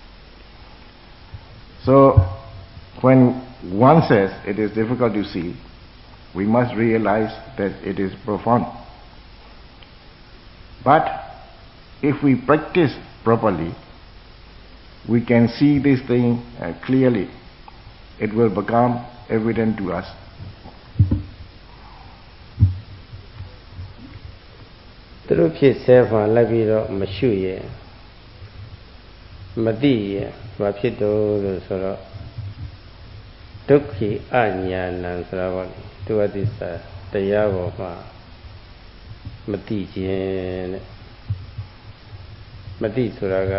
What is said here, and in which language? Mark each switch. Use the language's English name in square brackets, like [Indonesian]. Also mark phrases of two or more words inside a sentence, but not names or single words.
[English] So, when one says it is difficult to see, we must realize that it is profound. But if we practice properly, we can see this thing clearly. It will become evident to us. [Burmese] သူတို့ဖြစ်ဆဲမှလိုက်ပြီးတော့မရှုရဲ့မသိရဲ့ဘာဖြစ်တော့လို့ဆိုတော့ဒုက္ခိအညာဏံဆိုတာပေါ့လေဒုဝတိစာတရားပေါ်မှာမသိခြင်းတဲ့မသိဆိုတာ